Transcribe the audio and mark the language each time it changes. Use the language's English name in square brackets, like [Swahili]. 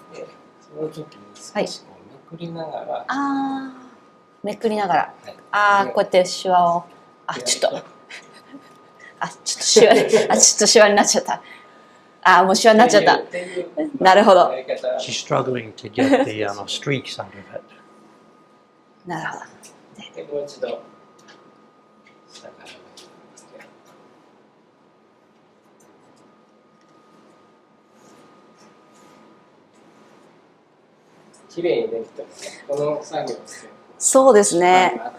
[Japanese] でその時に少しこうめくりながら、ああ、めくりながら。はいああ、こうやってシワを。あ、ちょっと。あ、ちょっとシワ。あ、ちょっとシワになっちゃった。あ、もうシワになっちゃった。なるほど。やり方 [English] She's struggling to get the streaks out of it. [Japanese] なるほど。でもう一度下からきれいにできてますね。この作業ですね。そうですね。